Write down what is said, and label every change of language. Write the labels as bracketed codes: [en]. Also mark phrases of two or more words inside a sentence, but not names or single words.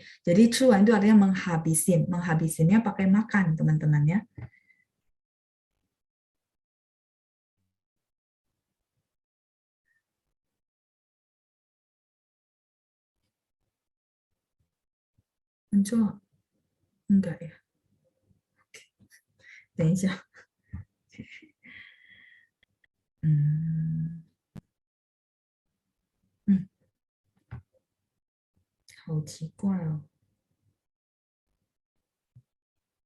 [id] Jadi 吃完 itu artinya menghabisin. Menghabisinnya pakai makan, teman-teman ya. Muncul? Enggak ya. [zh] 等一下. Hmm. 好奇怪哦。